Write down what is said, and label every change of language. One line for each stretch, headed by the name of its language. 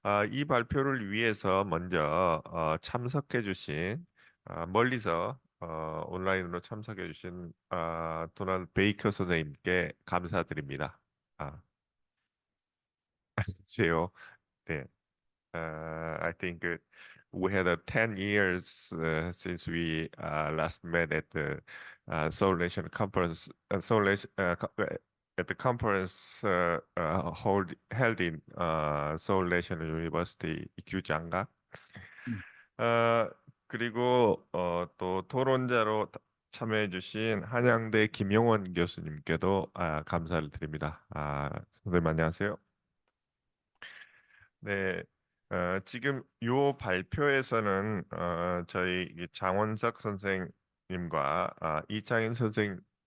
Korean: 이 발표를 위해서 먼저 참석해 주신 멀리서 온라인으로 참석해 주신 도널드 베이커 선생님께 감사드립니다. 안녕하세요. 네.
English: I think we had 10 years since we last met at the Seoul Nation Conference, at the conference held in Seoul National University 규장각.
Korean: 그리고 또 토론자로 참여해주신 한양대 김용원 교수님께도 감사를 드립니다. 선생님 안녕하세요. 네, 지금 요 발표에서는 저희 장원석 선생님과 이창인 선생님,